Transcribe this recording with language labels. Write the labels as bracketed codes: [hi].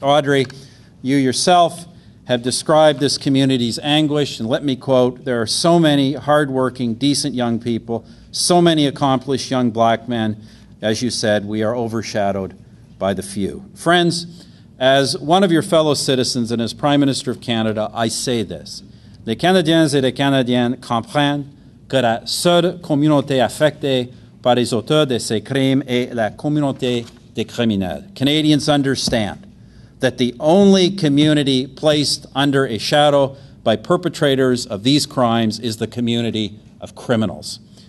[en] Audrey, you yourself have described this community's anguish, and let me quote, "There are so many hardworking, decent young people, so many accomplished young black men. As you said, we are overshadowed by the few." Friends, as one of your fellow citizens and as Prime Minister of Canada, I say this. [fr] Les Canadiens et les Canadiennes comprennent que la seule communauté affectée par les auteurs de ces crimes est la communauté des criminels. [en] Canadians understand that the only community placed under a shadow by perpetrators of these crimes is the community of criminals.